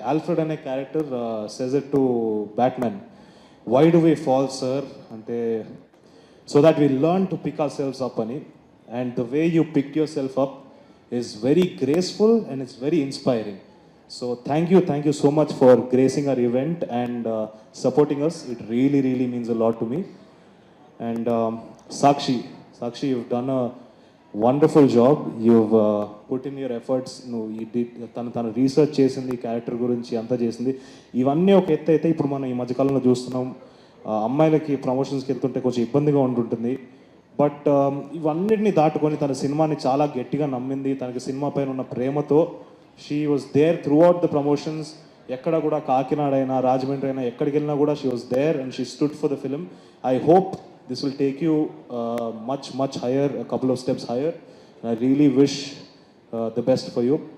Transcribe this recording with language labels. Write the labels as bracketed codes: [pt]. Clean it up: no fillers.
[en] Alfred అనే character says it to Batman, why do we fall sir అంటే, so that we learn to pick ourselves up అని. And the way you pick yourself up is very graceful and it's very inspiring. So thank you so much for gracing our event and supporting us. It really means a lot to me. And Sakshi, you've done a wonderful job. You've put in your efforts. [te] తను research చేసింది, character గురించి అంతా చేసింది. ఇవన్నీ ఒక ఎత్తు అయితే ఇప్పుడు మనం ఈ మధ్యకాలంలో చూస్తున్నాం, అమ్మాయిలకి ప్రమోషన్స్కి వెళ్తుంటే కొంచెం ఇబ్బందిగా ఉంటుంటుంది. బట్ ఇవన్నిటిని దాటుకొని తన సినిమాని చాలా గట్టిగా నమ్మింది. తనకి సినిమా పైన ఉన్న ప్రేమతో [en] She was there throughout the promotions. [te] ఎక్కడ కూడా కాకినాడ అయినా, రాజమండ్రి అయినా, ఎక్కడికి వెళ్ళినా కూడా [en] She was there and she stood for the film. I hope this will take you much higher, a couple of steps higher. And I really wish the best for you.